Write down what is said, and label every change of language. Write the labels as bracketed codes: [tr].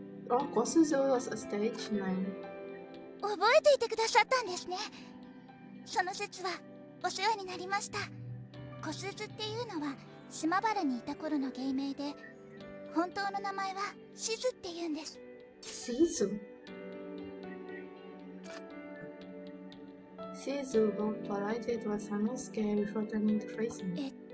[en] Oh, Kosuzu was a stage name. [ja] 覚えていてくださったんですね。その説はお世話になりました。小鈴っていうのは島原にいた頃の芸名で、本当の名前はしずって言うんです。 [en] Shizu bowed politely to Sanosuke before turning to face him.